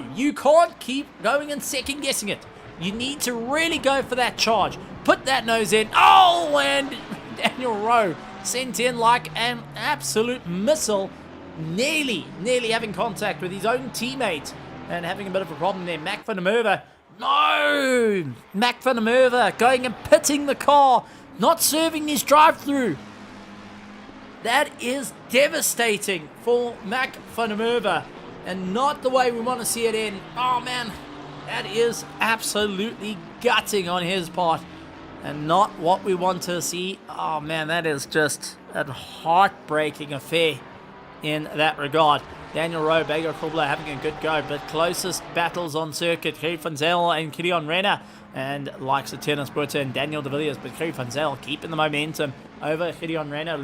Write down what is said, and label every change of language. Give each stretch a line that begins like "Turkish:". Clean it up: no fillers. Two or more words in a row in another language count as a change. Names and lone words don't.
English: You can't keep going and second guessing it. You need to really go for that charge. Put that nose in. Oh, and Daniel Rowe sent in like an absolute missile, nearly having contact with his own teammate and having a bit of a problem there. Mac van der Merwe, no! Mac van der Merwe going and pitting the car, not serving his drive-through. That is devastating for Mac van der Merwe, and not the way we want to see it in. Oh man, that is absolutely gutting on his part, and not what we want to see. Oh man, that is just a heartbreaking affair in that regard. Daniel Rowe, Bago Krubler having a good go, but closest battles on circuit, Gerrie van Zyl and Gideon Renner, and likes of Tennis Butter and Daniel de Villiers, but Gerrie van Zyl keeping the momentum over Gideon Renner.